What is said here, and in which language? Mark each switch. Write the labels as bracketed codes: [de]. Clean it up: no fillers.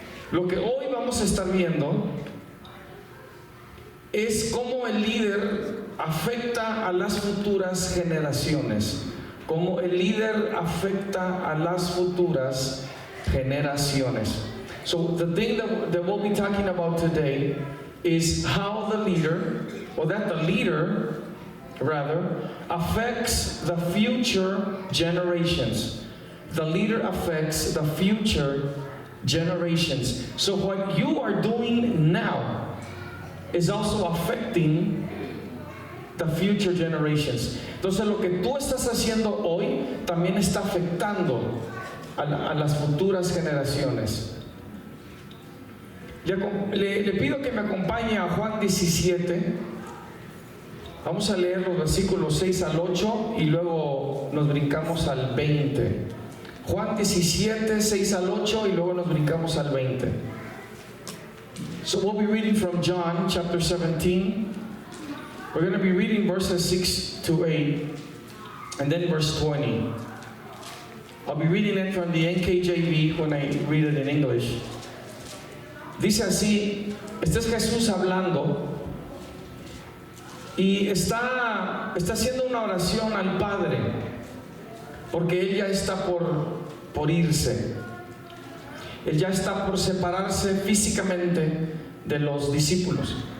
[es] Lo que hoy vamos a estar viendo es cómo el líder afecta a las futuras generaciones. Cómo el líder afecta a las futuras generaciones. [en] So the thing that we'll be talking about today is how the leader, or that the leader rather, affects the future generations. The leader affects the future generations. So what you are doing now is also affecting the future generations. [es] Entonces lo que tú estás haciendo hoy también está afectando a las futuras generaciones. Le pido que me acompañe a Juan 17. Vamos a leer los versículos 6 al 8 y luego nos brincamos al 20. Juan 17, 6 al 8 y luego nos brincamos al 20. [en] So we'll be reading from John chapter 17. We're going to be reading verses 6 to 8 and then verse 20. I'll be reading it from the NKJV when I read it in English. [es] Dice así, este es Jesús hablando y está haciendo una oración al Padre porque Él ya está por irse. Él ya está por separarse físicamente de los discípulos.